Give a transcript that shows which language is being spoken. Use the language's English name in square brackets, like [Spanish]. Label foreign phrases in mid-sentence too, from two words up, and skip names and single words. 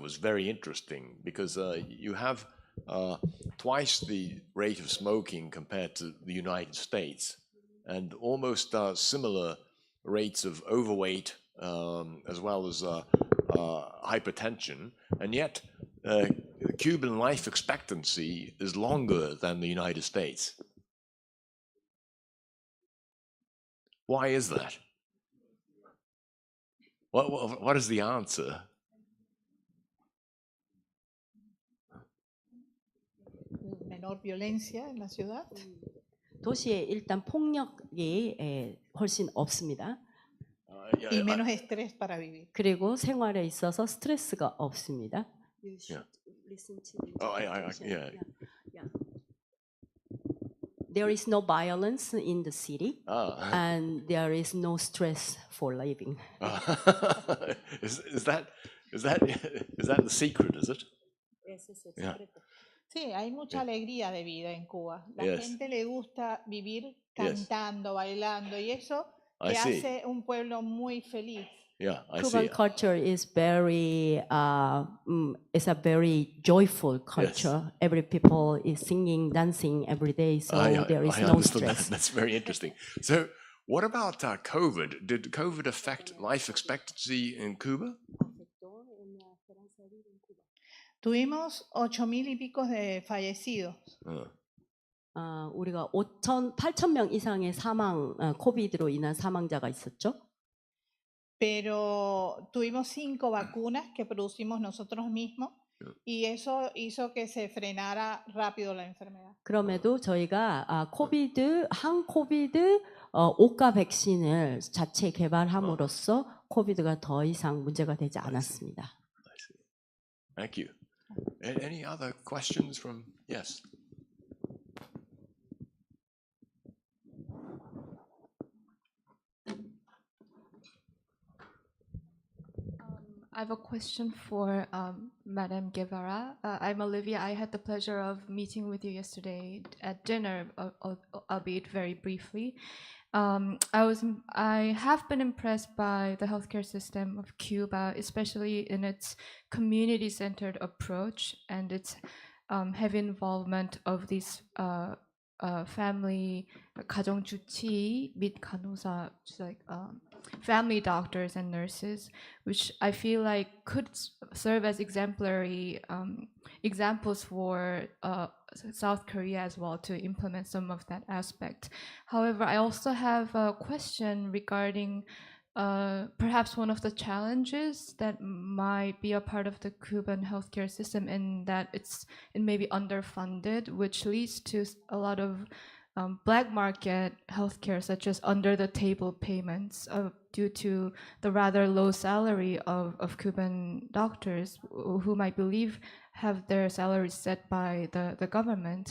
[English] was very interesting, because you have twice the rate of smoking compared to the United States, and almost similar rates of overweight as well as hypertension, and yet Cuban life expectancy is longer than the United States. Why is that? What is the answer? [Spanish] Menor violencia en la ciudad. [Korean] 도시에 일단 폭력이 훨씬 없습니다. [Spanish] Y menos estrés para vivir. [Korean] 그리고 생활에 있어서 스트레스가 없습니다. [English] There is no violence in the city, and there is no stress for living. Is that the secret? Is it? Yes, it's Yeah. [Spanish] Sí, hay mucha alegría de vida en Cuba. La [English] Yes. [Spanish] gente le gusta vivir cantando, bailando, y eso [English] I [Spanish] le [English] see. [Spanish] hace un pueblo muy feliz. [English] Yeah, I Cuban see. culture is very, it's a very joyful culture. Every people is singing, dancing every day, so there is I no understood stress. that. That's very interesting. So, what about COVID? Did COVID affect life expectancy in Cuba? [Spanish] Tuvimos 8,000 y pico de fallecidos. [Korean] 우리가 8,000명 이상의 코비드로 인한 사망자가 있었죠. [Spanish] Pero tuvimos 5 vacunas que producimos nosotros mismos, y eso hizo que se frenara rápido la enfermedad. [Korean] 그럼에도 저희가 항코비드 5가 백신을 자체 개발함으로써 코비드가 더 이상 문제가 되지 않았습니다. [English] I see. Thank you. Any other questions from? Yes. I have a question for Madame Guevara. I'm Olivia. I had the pleasure of meeting with you yesterday at dinner, albeit very briefly. I have been impressed by the healthcare system of Cuba, especially in its community-centered approach and its heavy involvement of these family [Korean] 가정주치 및 간호사, [English] which is like family doctors and nurses, which I feel like could serve as exemplary examples for South Korea as well to implement some of that aspect. However, I also have a question regarding perhaps one of the challenges that might be a part of the Cuban healthcare system, in that it may be underfunded, which leads to a lot of black market healthcare, such as under the table payments due to the rather low salary of Cuban doctors, whom I believe have their salaries set by the government.